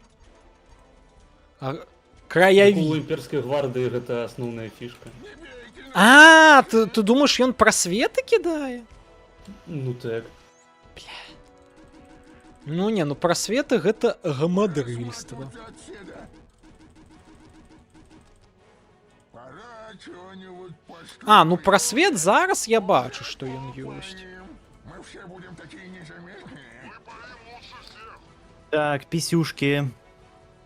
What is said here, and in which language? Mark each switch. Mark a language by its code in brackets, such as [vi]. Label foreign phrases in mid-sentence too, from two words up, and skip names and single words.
[be] У Краяві. імперскай гвардыі гэта асноўная фішка. А, [ru] ты думаешь, [be] ён прасветы кідае? Ну так. Ну не, ну прасветы гэта гамадрыльства. [ru] Пора чего-нибудь построить. [be] А, ну прасвет зараз я бачу, што ён ёсць. [ru] Мы все будем такие незаметные. Так, писюшки.